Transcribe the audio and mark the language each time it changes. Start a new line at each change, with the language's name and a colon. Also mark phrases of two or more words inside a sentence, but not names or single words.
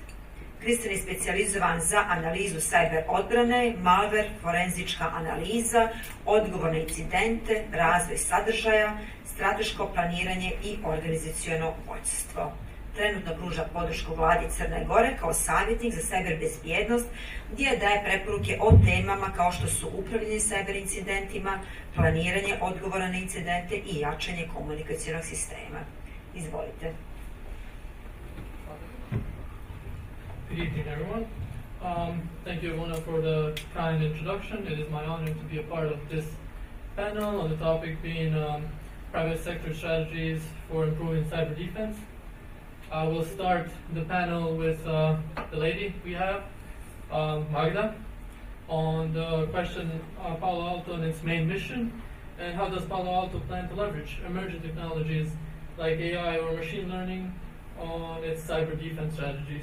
Serbian: Kristin je specijalizovan za analizu cyber odbrane, malware, forenzička analiza, odgovor na incidente, razvoj sadržaja, strateško planiranje i organizaciono vođstvo. Trenutno pruža podršku vladi Crne Gore kao savjetnik za cyber bezbjednost, gdje daje preporuke o temama kao što su upravljanje cyber incidentima, planiranje odgovora na incidente i jačanje komunikacionog sistema. Izvolite.
English: Good evening, everyone. Thank you, Ivona, for the kind introduction. It is my honor to be a part of this panel on the topic being private sector strategies for improving cyber defense. I will start the panel with the lady we have, Magda, on the question Palo Alto and its main mission, and how does Palo Alto plan to leverage emerging technologies like AI or machine learning on its cyber defense strategies.